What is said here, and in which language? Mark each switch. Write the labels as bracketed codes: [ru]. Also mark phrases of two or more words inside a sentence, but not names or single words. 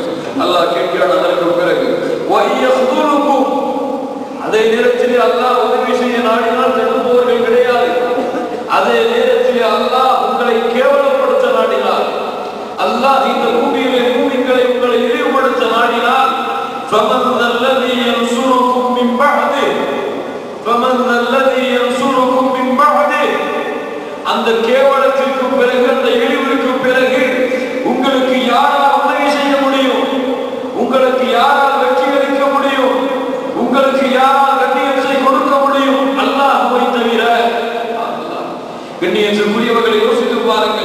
[ta] அல்லாஹ் கேட்கிறான் அதற்கு பிறகு, அதே நேரத்தில் அல்லாஹ் உதவி அதே நேரத்தில் அல்லாஹ் உங்களை கேவலப்படுத்த நாடினார், அல்லாஹ் இந்த பூமியிலே மூமின்களை உங்களை இழிவுபடுத்த நாடினார், [ar] فَمَنْ ذَا الَّذِي يَنْصُرُكُمْ مِنْ بَعْدِهِ فَمَنْ ذَا الَّذِي يَنْصُرُكُمْ مِنْ بَعْدِهِ [ta] அந்த கேவலத்திற்கு பிறகு, அந்த இழிவுக்கு பிறகு உங்களுக்கு யாரால் உதவி செய்ய முடியும்? உங்களுக்கு யாரால் வெற்றி அளிக்க முடியும்? உங்களுக்கு யாரால் கண்ணியத்தை கொடுக்க முடியும்? அல்லாஹ்வை தவிர. கண்ணியத்திற்குரியவர்களை யோசித்து பாருங்கள்.